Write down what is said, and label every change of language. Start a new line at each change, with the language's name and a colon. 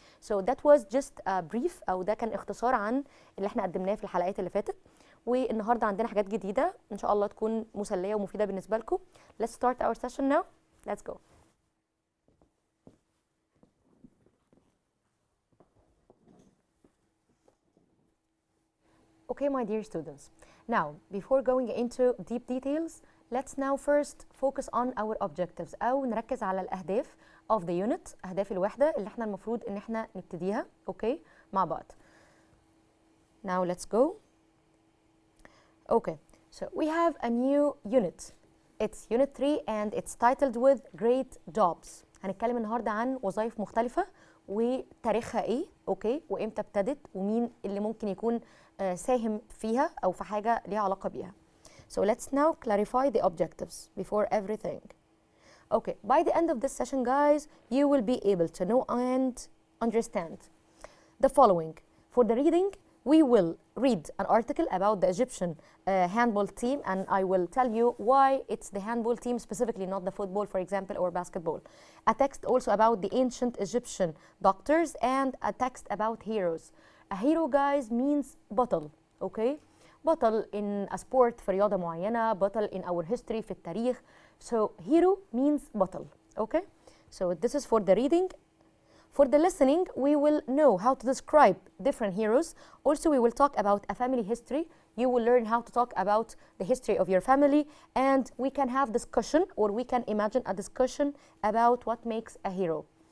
English: So that was just a brief
Arabic: أو ده كان اختصار عن اللي احنا قدمناه في الحلقات اللي فاتت. والنهارده عندنا حاجات جديدة إن شاء الله تكون مسلية ومفيدة بالنسبة لكم.
English: Let's start our session now. Let's go. Okay, my dear students. Now, before going into deep details, let's now first focus on our objectives
Arabic: أو نركز على الأهداف
English: of the unit،
Arabic: أهداف الوحدة اللي احنا المفروض إن احنا نبتديها.
English: Okay,
Arabic: مع بعض.
English: Now let's go. Okay, so we have a new unit. It's unit 3 and it's titled with great jobs.
Arabic: هنتكلم النهارده عن وظائف مختلفة وتاريخها ايه، اوكي، وامتى ابتدت ومين اللي ممكن يكون ساهم فيها او في حاجة ليها علاقة بيها.
English: So let's now clarify the objectives before everything. Okay, by the end of this session, guys, you will be able to know and understand the following. For the reading, we will read an article about the Egyptian handball team, and I will tell you why it's the handball team specifically, not the football, for example, or basketball. A text also about the ancient Egyptian doctors and a text about heroes. A hero, guys, means بطل, okay?
Arabic: بطل
English: in a sport
Arabic: في رياضة معينة, بطل
English: in our history
Arabic: في التاريخ.
English: So hero means بطل, okay? So this is for the reading. For the listening, we will know how to describe different heroes. Also, we will talk about a family history. You will learn how to talk about the history of your family, and we can have discussion or we can imagine a discussion about what makes a hero.